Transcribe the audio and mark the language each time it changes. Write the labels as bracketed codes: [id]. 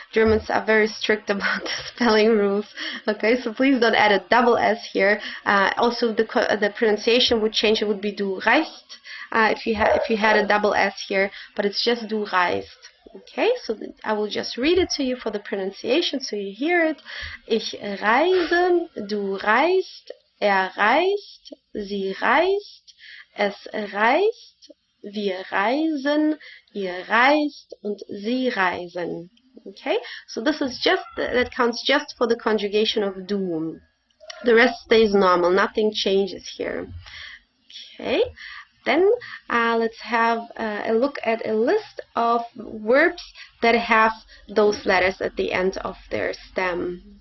[en] Germans are very strict about the spelling rules. Okay, so please don't add a double S here. Also, the pronunciation would change. It would be [de] du reist [en] if you had a double S here, but it's just du reist. Okay, so I will just read it to you for the pronunciation so you hear it. [de] Ich reise, du reist, reist, sie reist, es reist, wir reisen, ihr reist und sie reisen. [en] Okay, so this is just, that counts just for the conjugation of du. The rest stays normal, nothing changes here. Okay, then let's have a look at a list of verbs that have those letters at the end of their stem.